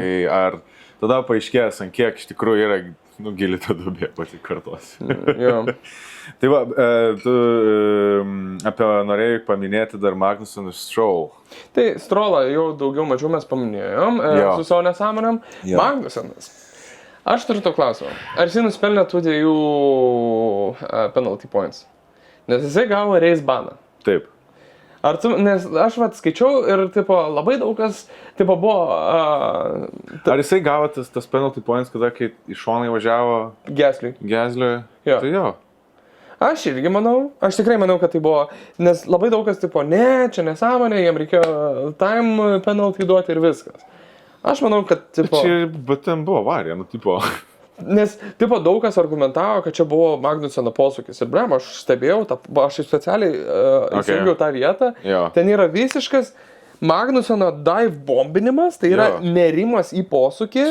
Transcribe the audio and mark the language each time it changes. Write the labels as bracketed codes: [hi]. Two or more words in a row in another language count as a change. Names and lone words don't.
[lt] Tai ar tada paaiškės, ant kiek iš tikrųjų yra gili ta duobė, pati kartos. Tai va, tu norėjai paminėti dar Magnussen ir Stroll. Tai Strollą jau daugiau mažiau mes paminėjom su savo nesąmonėm. Magnussenas. Aš turiu to klausimą. Ar jisai nuspelnė tų 2 [en] penalty points? [lt] Nes jisai gavo race baną. Taip. Nes aš skaičiau ir labai daug kas buvo... Ar jisai gavo tas [en] penalty points, [lt] kada kai iš šono įvažiavo Gasly? Jo. Tai jo. Aš irgi manau, aš tikrai manau, kad tai buvo, nes labai daug kas ne, čia nesąmonė, jiem reikėjo [en] time penalty [lt] duoti ir viskas. Aš manau, kad, Bet ten buvo avarija, Nes, daug kas argumentavo, kad čia buvo Magnusseno posūkis. Ir blem, aš stebėjau, aš specialiai įsijungiau tą vietą. Ten yra visiškas Magnusseno dive bombinimas, tai yra nerimas į posūkį.